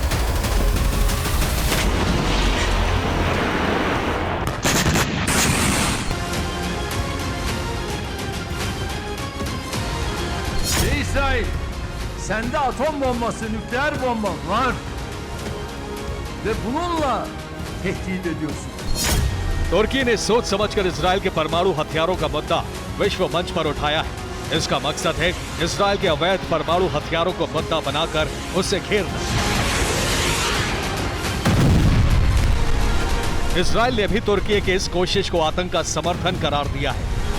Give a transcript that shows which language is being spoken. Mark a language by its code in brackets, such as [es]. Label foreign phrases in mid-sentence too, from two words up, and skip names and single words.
[tr] İsrail, sende atom bombası, nükleer bomba var ve bununla tehdit ediyorsun. [hi] तुर्की ने सोच समझकर इजराइल के परमाणु हथियारों का मुद्दा विश्व मंच पर उठाया है। इसका मकसद है इजराइल के अवैध परमाणु हथियारों को मुद्दा बनाकर उसे घेरना। इजराइल ने भी तुर्की की इस कोशिश को आतंक का समर्थन करार दिया है।